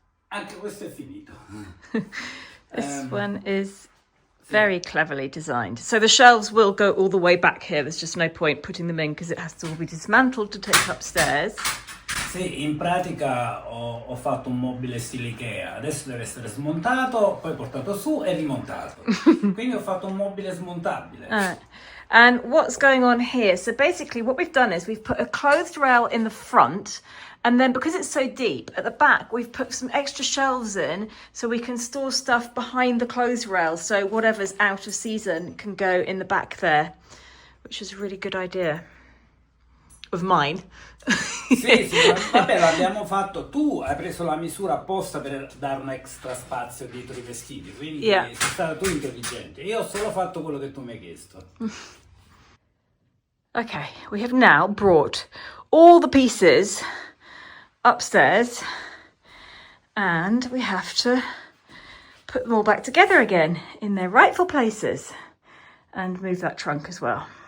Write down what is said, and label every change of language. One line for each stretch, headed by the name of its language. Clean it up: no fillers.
Italian: Anche questo è finito.
English: This one is very cleverly designed. So the shelves will go all the way back here. There's just no point putting them in because it has to all be dismantled to take upstairs.
Italian: Sì, in pratica ho fatto un mobile stile Ikea, adesso deve essere smontato, poi portato su e rimontato. Quindi ho fatto un mobile smontabile.
English: And what's going on here? So basically what we've done is we've put a clothes rail in the front, and then because it's so deep at the back, we've put some extra shelves in so we can store stuff behind the clothes rail. So whatever's out of season can go in the back there, which is a really good idea of mine.
Italian: Sì, vabbè, l'abbiamo fatto. Tu hai preso la misura apposta per dare un extra spazio dietro i vestiti, quindi sei stata tu intelligente. Io ho solo fatto quello che tu mi hai chiesto.
English: Okay, we have now brought all the pieces upstairs and we have to put them all back together again in their rightful places and move that trunk as well.